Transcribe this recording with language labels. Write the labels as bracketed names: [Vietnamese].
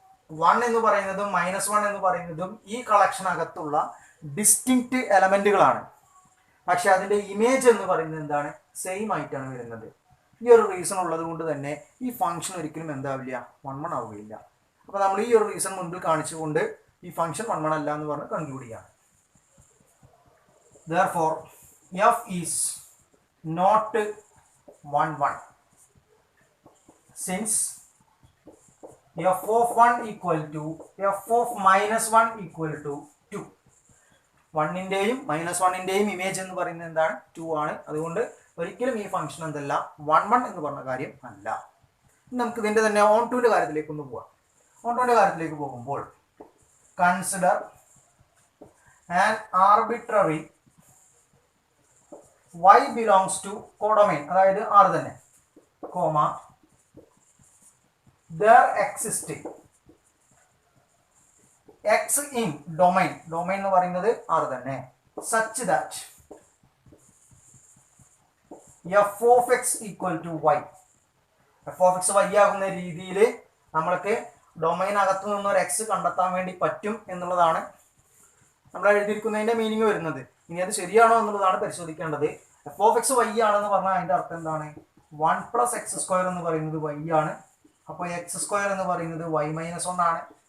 [Malayalam] 1 എന്ന് പറയുന്നതും -1 എന്ന് പറയുന്നതും ഈ കളക്ഷനകത്തുള്ള ഡിസ്റ്റിങ്ക്റ്റ് എലമെന്റുകളാണ്. പക്ഷെ അതിൻ്റെ ഇമേജ് എന്ന് പറയുന്നത് എന്താണ്? സെയിം ആയിട്ടാണ് വരുന്നത്. ഈ ഒരു റീസൺ ഉള്ളത് കൊണ്ട് തന്നെ ഈ ഫംഗ്ഷൻ ഒരിക്കലും എന്താവില്ല? 1 ആവുകയില്ല. അപ്പോൾ നമ്മൾ ഈ ഒരു റീസൺ മുൻപിൽ കാണിച്ചുകൊണ്ട് ഈ ഫംഗ്ഷൻ 1 അല്ല എന്ന് പറഞ്ഞ് കൺക്ലൂഡ് ചെയ്യാണ്. [English] Therefore f is not 1 since f(1) = f(-1) = 2. [Malayalam] 1ൻ്റെയും -1ൻ്റെയും image എന്ന് പറയുന്നത് എന്താണ്? 2 ആണ്. അതുകൊണ്ട് ഒരിക്കലും ഈ ഫംഗ്ഷൻ എന്തല്ല? 1 എന്ന് പറഞ്ഞ കാര്യം അല്ല. നമുക്ക് ഇതിൻ്റെ തന്നെ ഓൺടുവിൻ്റെ കാര്യത്തിലേക്ക് ഒന്ന് പോവാം. ഓൺടുവിൻ്റെ കാര്യത്തിലേക്ക് പോകുമ്പോൾ [English] consider an arbitrary y belongs to codomain, [Malayalam] അതായത് R തന്നെ, [English] comma there exists x in domain [Malayalam] എന്ന് പറയുന്നത് R തന്നെ, [English] such that f(x) = y. [Malayalam] f(x) y ആകുന്ന രീതിയിൽ നമ്മൾക്ക് ഡൊമൈൻ അകത്തു നിന്ന് ഒരു x കണ്ടെത്താൻ വേണ്ടി പറ്റും എന്നുള്ളതാണ് നമ്മൾ എഴുതിയിരിക്കുന്നതിൻ്റെ മീനിങ് വരുന്നത്. ഇനി അത് ശരിയാണോ എന്നുള്ളതാണ് പരിശോധിക്കേണ്ടത്. f(x) y ആണെന്ന് പറഞ്ഞാൽ അതിൻ്റെ അർത്ഥം എന്താണ്? 1 + x² എന്ന് പറയുന്നത് y ആണ്. അപ്പോൾ x² എന്ന് പറയുന്നത് y-1 ആണ്.